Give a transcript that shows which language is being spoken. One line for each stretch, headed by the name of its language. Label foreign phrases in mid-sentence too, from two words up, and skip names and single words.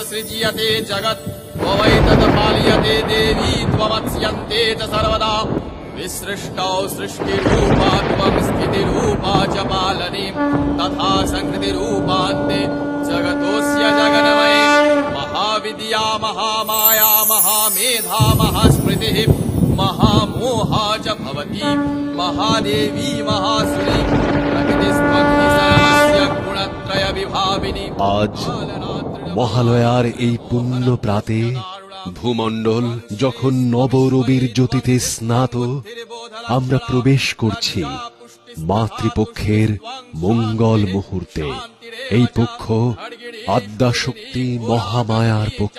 Sanskrit: सृज्यते जगत् त्वमैतत् पाल्यते देवी त्वमत्स्यन्ते च सर्वदा विसृष्टौ सृष्टिरूपा त्वं स्थितिरूपा च पालने तथा संहृतिरूपान्ते जगतोऽस्य जगन्मये महाविद्या महामाया महामेधा महास्मृतिः महामोहा च भवति महादेवी महासुरी प्रकृतिस्त्वं हि सर्वस्य गुणत्रय विभाविनी।
Bangla: আজ মহালয়ার এই পুণ্য প্রাতে ভূমণ্ডল যখন নবরবির জ্যোতিতে স্নাত, আমরা প্রবেশ করছি মাতৃপক্ষের মঙ্গল মুহূর্তে। এই পক্ষ আদ্যাশক্তি মহামায়ার পক্ষ।